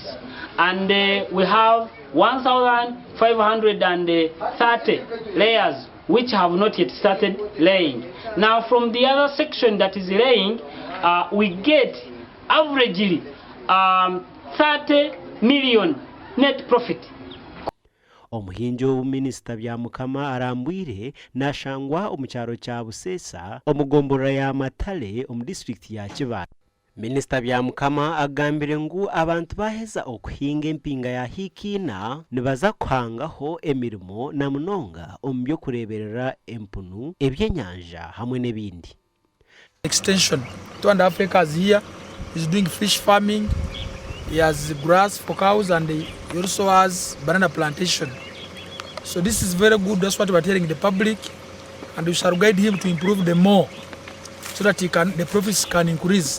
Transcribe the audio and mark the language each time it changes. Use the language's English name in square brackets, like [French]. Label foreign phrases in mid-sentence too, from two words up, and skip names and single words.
[English] And we have 1,530 layers which have not yet started laying. Now from the other section that is laying, we get averagely 30 million net profit. [Nyankole] Omuhinjo Minisita Byamukama arambwire nashangwa omu kyaro kya Busesa omugombora ya Matale omu district ya Kibaale. Minisita Byamukama agambire ngu abantu baheza okuhinga empinga ya hikina nibaza kuhangaho emirimo na munonga omu by'okureeberera empunu ebyenyanja hamwe n'ebindi. [English] Extension 2.5 acres here is doing fish farming. He has grass for cows, and he also has banana plantation. So this is very good. That's what we are telling the public, and we shall guide him to improve them more, so that the profits can increase.